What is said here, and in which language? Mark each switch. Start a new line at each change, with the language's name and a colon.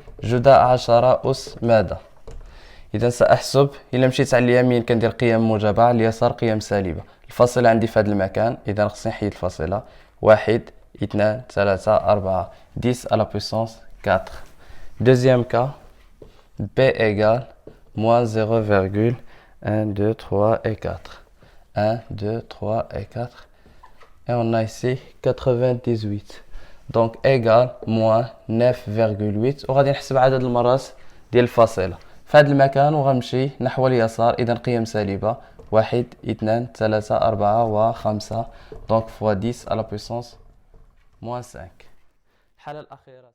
Arabic: جداء 10 أس ماذا؟ إذا سأحسب، إلا مشيت على اليمين كندير قيم موجبة، على اليسار قيم سالبة. الفاصلة عندي في هذا المكان، إذا خصني نحيد الفاصلة.
French: 1 2 3 4 10 à la puissance 4. Deuxième cas, B égale moins 0,1 2 3 et 4. 1 2 3 et 4. Et on a ici 98. Donc égal moins 9,8.
Arabic: وغادي نحسب عدد المرات ديال الفاصلة في هذا المكان وغنمشي نحو اليسار. إذا قيم سالبة 1 2 3 4 و 5.
French: Donc fois 10 à la puissance moins 5.
Arabic: الحالة الأخيرة